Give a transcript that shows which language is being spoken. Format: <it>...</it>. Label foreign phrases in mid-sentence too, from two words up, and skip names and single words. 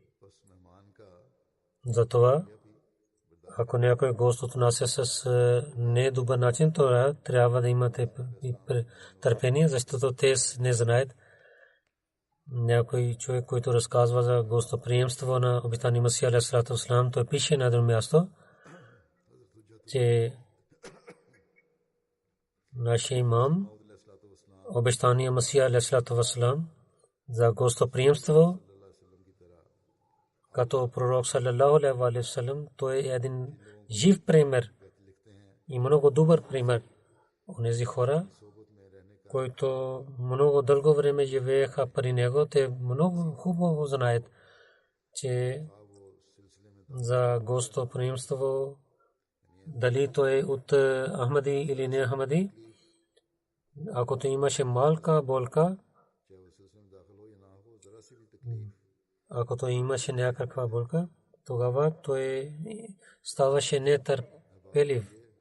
<bg>Затова, ако някой гост отнася с недобър начин, то трябва да имате търпение, защото те не знаят. Някой човек, който разказва за гостоприемство на обитания Масия</bg> <ar>عليه الصلاة والسلام,</ar> <bg>той пише на едно място, че нашия имам обещания Масия</bg> <ar>عليه الصلاة والسلام</ar> <bg>за гостоприемство като пророк</bg> <ar>صلى الله عليه وسلم,</ar> <bg>той е един жив пример и много добър пример. Онези хора, които много дълго време живееха при него, те много хубаво знаят, че за гостоприемство дали той е от Ахмади или не Ахмади, ако той имаше малка болка, ако той имаше някаква болка, тогава той ставаше нетърпелив.</bg>